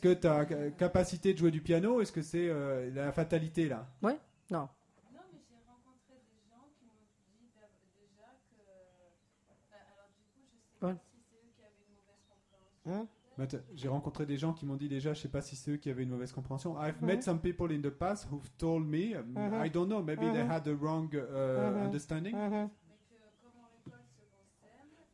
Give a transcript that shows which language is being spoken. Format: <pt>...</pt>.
<fr>que ta capacité de jouer du piano, est-ce que c'est la fatalité là? Oui? Non. Non, mais j'ai rencontré des gens qui m'ont dit déjà que. Alors, du coup, je sais Ouais. pas si c'est eux qui avaient une mauvaise compréhension. J'ai rencontré des gens qui m'ont dit déjà, je sais pas si c'est eux qui avaient une mauvaise compréhension.</fr> <en>I've met some people in the past who've told me, I don't know, maybe they had a wrong understanding,</en> <fr>Mais que comme on récolte ce qu'on sème,</fr>